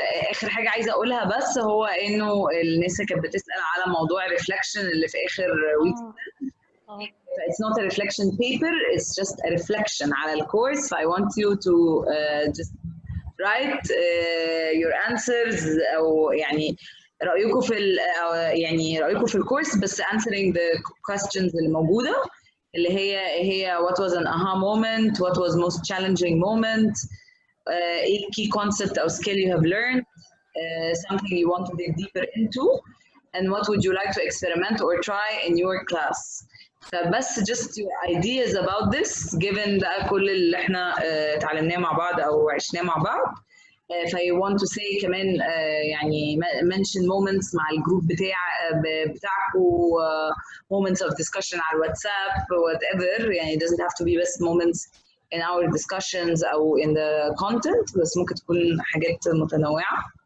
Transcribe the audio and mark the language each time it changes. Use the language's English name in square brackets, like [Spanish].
[Arabic] آخر حاجة عايزة أقولها بس هو إنه الناس كانت بتسأل على موضوع reflection اللي في آخر week. [English] It's not a reflection paper, it's just a reflection [Arabic] على الكورس. [English] So I want you to just write your answers [Arabic] أو يعني رأيكم في رأيكم في الكورس بس [English] answering the questions [Arabic] اللي موجودة اللي هي [English] what was an aha moment, what was most challenging moment, a key concept or skill you have learned, something you want to dig deeper into, and what would you like to experiment or try in your class. [Arabic] فبس [English] just your ideas about this given [Arabic] بقى كل اللي احنا اتعلمناه مع بعض او عشناه مع بعض. [English] ف I want to say [Arabic] كمان يعني [English] mention moments [Arabic] مع الجروب بتاعكم, [English] moments of discussion [Arabic] على الواتساب [English] whatever. يعني it doesn't have to be best moments in our discussions أو in the content, [Arabic] بس ممكن تكون حاجات متنوعة.